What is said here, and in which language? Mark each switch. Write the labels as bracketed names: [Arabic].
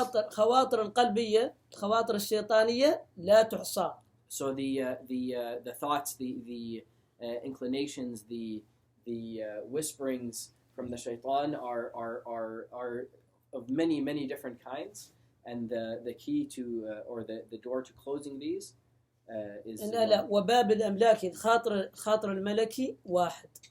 [Arabic] خواطر القلبية الخواطر الشيطانية لا تحصى. [English] So the thoughts, the inclinations, the whisperings from the shaitan are of many different kinds. And the key to or the door to closing these is. [Arabic] لا وباب الأملاك الخاطر الملكي واحد.